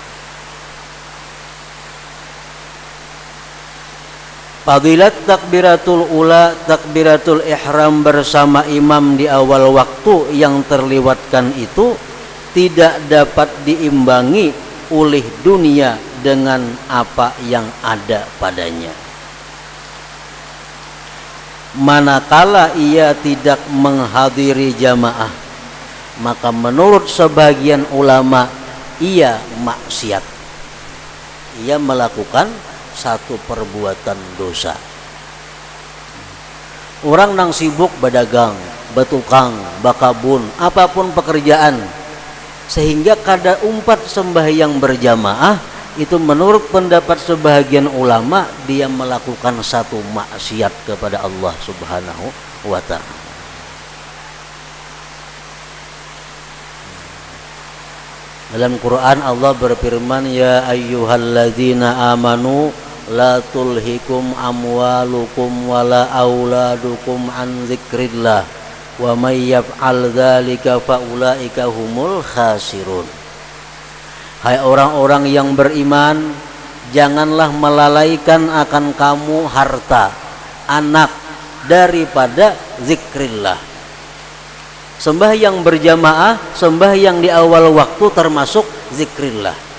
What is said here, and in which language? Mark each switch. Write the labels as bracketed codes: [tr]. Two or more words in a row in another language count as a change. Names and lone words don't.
[id] Fadilat takbiratul ula, takbiratul ihram bersama imam di awal waktu yang terlewatkan itu tidak dapat diimbangi oleh dunia dengan apa yang ada padanya. Manakala ia tidak menghadiri jamaah, maka menurut sebagian ulama ia maksiat, ia melakukan satu perbuatan dosa. [bjn] Orang nang sibuk berdagang, bertukang, bakabun, apapun pekerjaan, sehingga kada umpat sembahyang berjamaah, itu menurut pendapat sebahagian ulama dia melakukan satu maksiat kepada [ar] الله سبحانه وتعالى. [id] Dalam Quran Allah berfirman, [ar] يا أيها الذين آمنوا لا تلهكم أموالكم ولا أولادكم عن ذكر الله ومن يفعل ذلك فأولئك هم الخاسرون. [id] Hai orang-orang yang beriman, janganlah melalaikan akan kamu harta, anak daripada zikrillah. Sembahyang berjamaah, sembahyang di awal waktu termasuk zikrillah.